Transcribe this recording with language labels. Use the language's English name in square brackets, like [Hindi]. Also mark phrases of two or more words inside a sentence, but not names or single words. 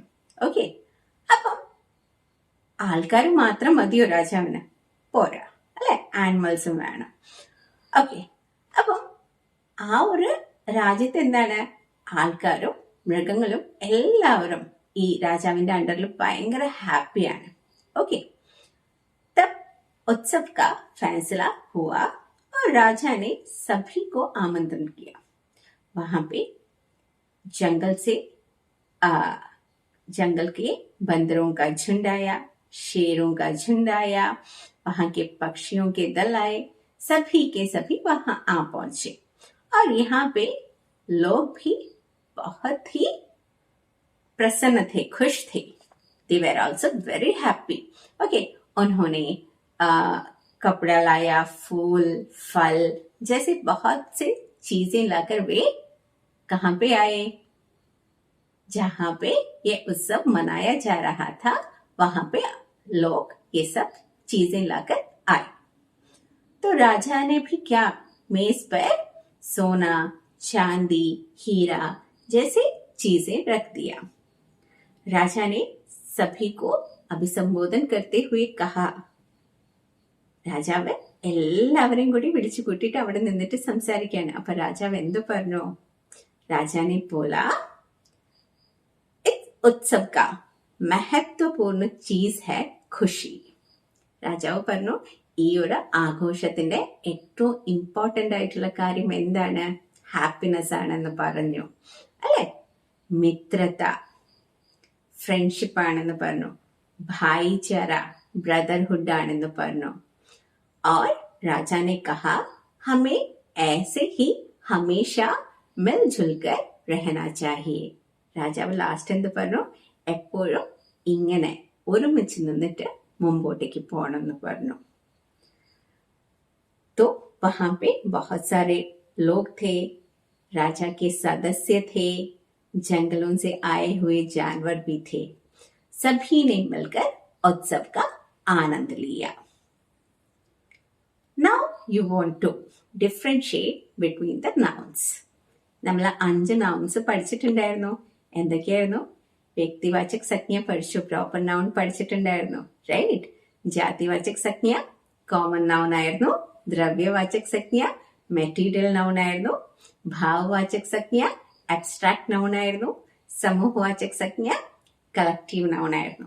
[Malayalam] ഓക്കെ, അപ്പം ആൾക്കാർ മാത്രം മതിയോ രാജാവിന്? പോരാ, അല്ലെ? ആനിമൽസും വേണം. ഓക്കെ, അപ്പം ആ ഒരു രാജ്യത്ത് എന്താണ്? ആൾക്കാരും മൃഗങ്ങളും എല്ലാവരും ഈ രാജാവിന്റെ അണ്ടറിൽ ഭയങ്കര ഹാപ്പിയാണ്. ഓക്കെ, [Hindi] तब उत्सव का फैसला हुआ और राजा ने सभी को आमंत्रण किया. वहां पे जंगल के बंदरों का झुंड आया, शेरों का झुंड आया, वहां के पक्षियों के दल आए, सभी के सभी वहां आ पहुंचे. और यहाँ पे लोग भी बहुत ही प्रसन्न थे, खुश थे. [English] They were also very happy. [Hindi] Okay, उन्होंने कपड़ा लाया, फूल, फल जैसे बहुत से चीजें लाकर वे कहाँ पे आए? जहां पे ये उत्सव मनाया जा रहा था, वहां पे लोग ये सब चीजें लाकर आए. तो राजा ने भी क्या, मेज पर सोना, चांदी, हीरा जैसे चीजें रख दिया. राजा ने सभी को अभिसंबोधन करते हुए कहा. [Malayalam] രാജാവ് എല്ലാവരെയും കൂടി വിളിച്ചു കൂട്ടിയിട്ട് അവിടെ നിന്നിട്ട് സംസാരിക്കുകയാണ്. അപ്പൊ രാജാവ് എന്തു പറഞ്ഞു? [Hindi] राजा ने बोला उत्सव का महत्वपूर्ण चीज है खुशी. [Malayalam] രാജാവ് പറഞ്ഞു, ഈ ഒരു ആഘോഷത്തിന്റെ ഏറ്റവും ഇമ്പോർട്ടന്റ് ആയിട്ടുള്ള കാര്യം എന്താണ്? ഹാപ്പിനെസ് ആണെന്ന് പറഞ്ഞു. അല്ലെ, മിത്രത, ഫ്രണ്ട്ഷിപ്പ് ആണെന്ന് പറഞ്ഞു, ഭായിചാര, ബ്രദർഹുഡ് ആണെന്ന് പറഞ്ഞു. [Hindi] और राजा ने कहा, हमें ऐसे ही हमेशा मिलजुल कर रहना चाहिए. [Malayalam] രാജാവ് ലാസ്റ്റ് എന്ത് പറഞ്ഞു? എപ്പോഴും ഇങ്ങനെ ഒരുമിച്ച് നിന്നിട്ട് മുമ്പോട്ടേക്ക് പോകണം എന്ന് പറഞ്ഞു. [Hindi] तो वहां पे बहुत सारे लोग थे, राजा के सदस्य थे, जंगलों से आए हुए जानवर भी थे. सभी ने मिलकर उत्सव का आनंद लिया. [English] Now you want to differentiate between the nouns. [Malayalam] നമ്മൾ 5 നൗൺസ് പഠിച്ചിട്ടുണ്ടായിരുന്നു. എന്തൊക്കെയായിരുന്നു? [Hindi] व्यक्तिवाचक संज्ञा [Malayalam] പഠിച്ചു, [English] proper noun [Malayalam] പഠിച്ചിട്ടുണ്ടായിരുന്നു, റൈറ്റ്? [Hindi] जातिवाचक संज्ञा [English] common noun [Malayalam] ആയിരുന്നു, [Hindi] द्रव्यवाचक संज्ञा [English] material noun [Malayalam] ആയിരുന്നു, [Hindi] भाववाचक संज्ञा [English] abstract noun [Malayalam] ആയിരുന്നു, [Hindi] समूहवाचक संज्ञा [English] collective noun [Malayalam] ആയിരുന്നു.